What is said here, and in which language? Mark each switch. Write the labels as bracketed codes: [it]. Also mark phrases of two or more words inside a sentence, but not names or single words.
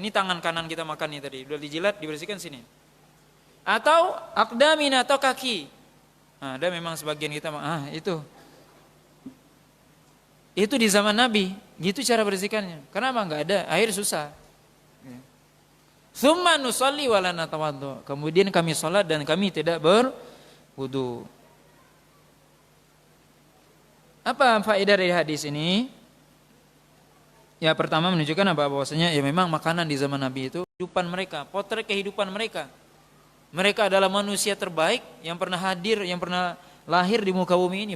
[id] Ini tangan kanan kita makan nih tadi. Udah dijilat, dibersihkan sini. Atau akdamin atau kaki. Nah, ada memang sebagian kita itu. Itu di zaman Nabi, gitu cara bersihkannya. Kenapa enggak ada? Air susah. [ar] ثم نصلي ولا نتوضأ. [id] Kemudian kami salat dan kami tidak berwudu. Apa faedah dari hadis ini? Ya, pertama menunjukkan apa? Bahwasanya ya memang makanan di zaman Nabi itu kehidupan mereka, potret kehidupan mereka. Mereka adalah manusia terbaik yang pernah hadir, yang pernah lahir di muka bumi ini.